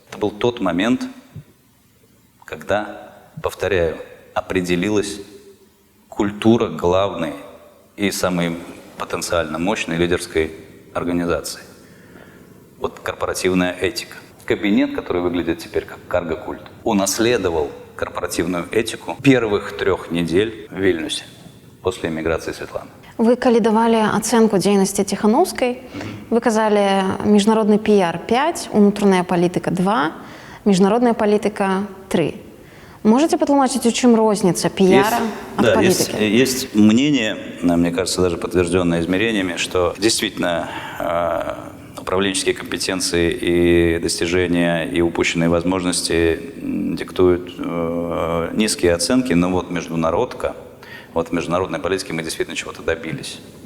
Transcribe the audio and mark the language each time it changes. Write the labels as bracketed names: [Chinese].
[Russian] Это был тот момент, когда, повторяю, определилась культура главной и самой потенциально мощной лидерской организации. Вот корпоративная этика. Кабинет, который выглядит теперь как карго-культ, унаследовал корпоративную этику первых 3 недель в Вильнюсе после эмиграции Светланы. [Belarusian] Вы калі давалі ацэнку дзейнасці Ціханаўскай, вы казалі міжнародны піяр 5, унутраная палітыка 2, міжнародная палітыка 3. Можете патлумачыць, у чым розніца піяра [Russian] от политики? Есть мнение, мне кажется, даже подтвержденное измерениями, что действительно управленческие компетенции и достижения, и упущенные возможности диктуют низкие оценки, но вот международка, вот в международной политике мы действительно чего-то добились.